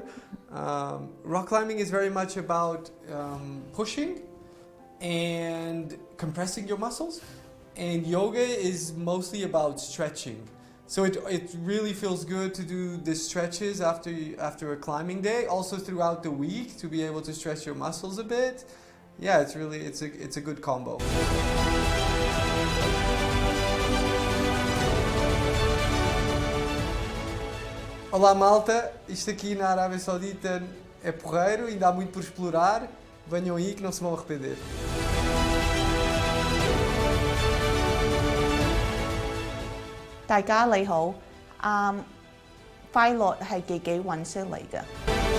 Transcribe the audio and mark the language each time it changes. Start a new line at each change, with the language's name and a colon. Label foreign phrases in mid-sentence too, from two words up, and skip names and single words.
English: Rock climbing is very much about pushing and compressing your muscles, and yoga is mostly about stretching. So it really feels good to do the stretches after a climbing day, also throughout the week to be able to stretch your muscles a bit. Yeah, it's a good combo.
Portuguese: Olá malta, isto aqui na Arábia Saudita é porreiro, ainda há muito por explorar. Venham aí que não se vão arrepender.
Cantonese: 大家你好，快樂係自己揾出嚟嘅。